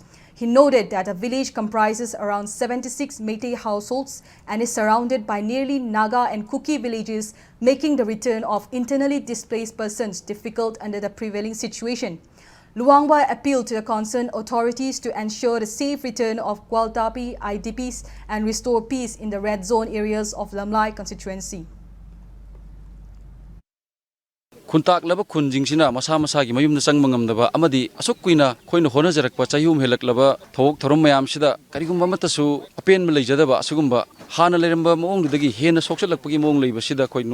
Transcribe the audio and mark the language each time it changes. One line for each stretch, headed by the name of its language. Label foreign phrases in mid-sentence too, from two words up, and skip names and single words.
English: He noted that the village comprises around 76 Meitei households and is surrounded by nearly Naga and Kuki villages, making the return of internally displaced persons difficult under the prevailing situation. Luangwa appealed to the concerned authorities to ensure the safe return of Gualtapi IDPs and restore peace in the red zone areas of Lamlai constituency.
Manipuri: Kuntak laba kunjingsina masa masagi mayumna sangma ngamdaba amadi asuk kuina khoina honajarakpa chayum helaklaba thok thorom mayamsida karigumba matasu apenma leijadaba asugumba hana leramba mongdagi hena soksalakpagi mong leibasida khoi